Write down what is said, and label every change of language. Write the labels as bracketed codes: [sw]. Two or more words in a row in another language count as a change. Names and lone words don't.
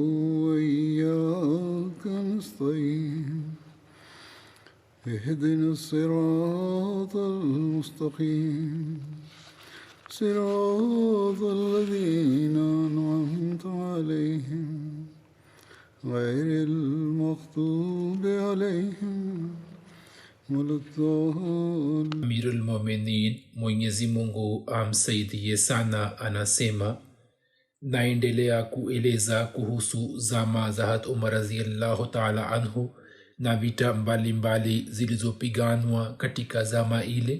[ar] وإياك نستعين اهدنا الصراط المستقيم صراط الذين أنعمت عليهم غير المغضوب عليهم ولا الضالين. [sw] Amirul Mominin Mwenyezi Mungu amsaidie sana anasema, naendelea kueleza kuhusu zama za Hazrat Umar [ar] رضي الله تعالى عنه [sw] na vita mbalimbali zilizopiganwa katika zama ile.